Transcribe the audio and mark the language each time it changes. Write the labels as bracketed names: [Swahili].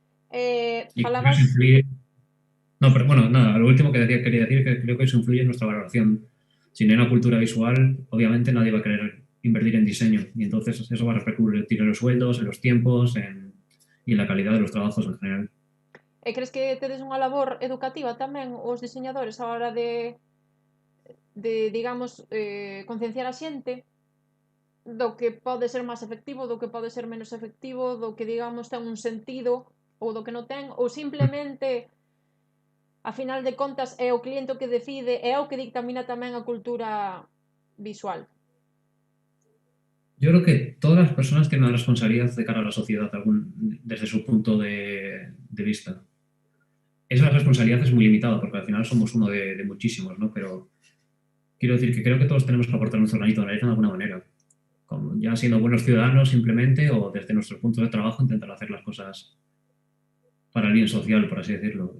[Spanish] Y creo que [Galician] Falabas. [Spanish] eso influye. No, pero bueno, nada, lo último que quería decir es que creo que eso influye en nuestra valoración. Si no hay una cultura visual, obviamente nadie va a querer invertir en diseño y entonces eso va a repercutir en los sueldos, en los tiempos y en la calidad de los trabajos en general. [Galician] E crees que tedes unha labor educativa tamén os diseñadores á hora de digamos, concienciar a xente do que pode ser máis efectivo, do que pode ser menos efectivo, do que, digamos, ten un sentido ou do que non ten, ou simplemente, a final de contas, é o cliente o que decide, é o que dictamina tamén a cultura visual. [Spanish] Yo creo que todas las personas tienen una responsabilidad de cara a la sociedad desde su punto de vista. Esa responsabilidad es muy limitada porque al final somos uno de muchísimos, ¿no? Pero quiero decir que creo que todos tenemos que aportar nuestro granito de arena de alguna manera, como ya siendo buenos ciudadanos simplemente o desde nuestros puntos de trabajo intentar hacer las cosas para el bien social, por así decirlo.